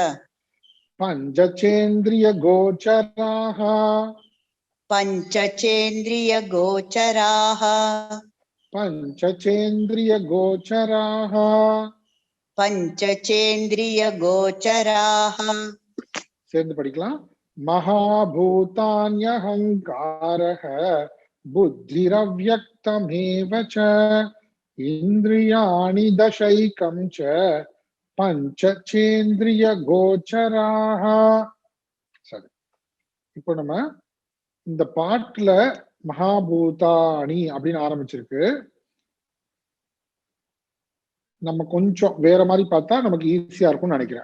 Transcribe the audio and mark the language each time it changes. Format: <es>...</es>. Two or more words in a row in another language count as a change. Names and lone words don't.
<sa>पञ्चचेन्द्रियगोचराः पञ्चचेन्द्रियगोचराः पञ्चचेन्द्रियगोचराः पञ्चचेन्द्रियगोचराः</sa> <ta>சேர்ந்து படிக்கலாம்</ta> <sa>महाभूतान्यहङ्कारः बुद्धिरव्यक्तमेव च इन्द्रियाणि दशैकं च</sa> <ta>பஞ்சசேந்திரிய சரி, இப்போ நம்ம இந்த பாட்டுல மகாபூதாணி அப்படின்னு ஆரம்பிச்சிருக்கு. நம்ம கொஞ்சம் வேற மாதிரி பார்த்தா நமக்கு ஈஸியா இருக்கும்னு நினைக்கிறேன்.</ta>